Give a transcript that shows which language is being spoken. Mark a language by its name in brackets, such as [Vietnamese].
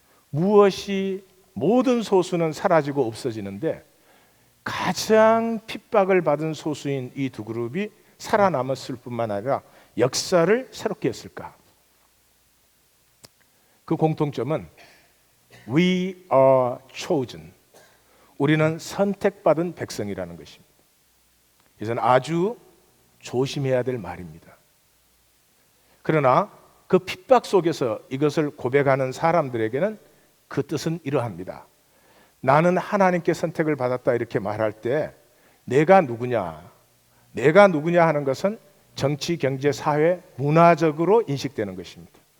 [Korean] 무엇이 모든 소수는 사라지고 없어지는데 가장 핍박을 받은 소수인 이 두 그룹이 살아남았을 뿐만 아니라 역사를 새롭게 했을까? 그 공통점은 [English] We are chosen. [Korean] 우리는 선택받은 백성이라는 것입니다. 이것은 아주 조심해야 될 말입니다. 그러나 그 핍박 속에서 이것을 고백하는 사람들에게는 그 뜻은 이러합니다. 나는 하나님께 선택을 받았다 이렇게 말할 때 내가 누구냐 하는 것은 정치, 경제, 사회, 문화적으로 인식되는 것입니다.